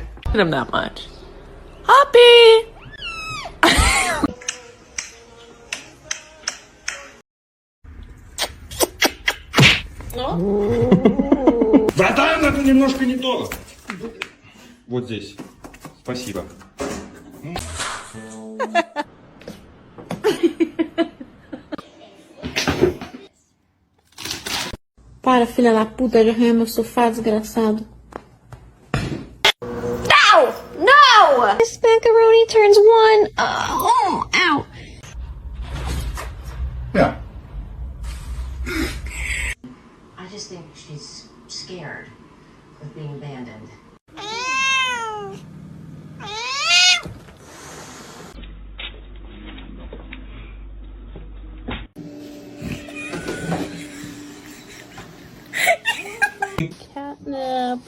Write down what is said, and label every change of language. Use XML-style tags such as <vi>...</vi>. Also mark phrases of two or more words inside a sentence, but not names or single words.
<en>him that much. Hoppy!</en> <ru>Да, это немножко не то. Вот здесь. Спасибо.</ru> <pt>Para, filha da puta, de arranhar meu sofá, desgraçado.</pt> <en>No! No! This macaroni turns one. Ow. Yeah. I just think she's scared of being abandoned. Catnip.</en>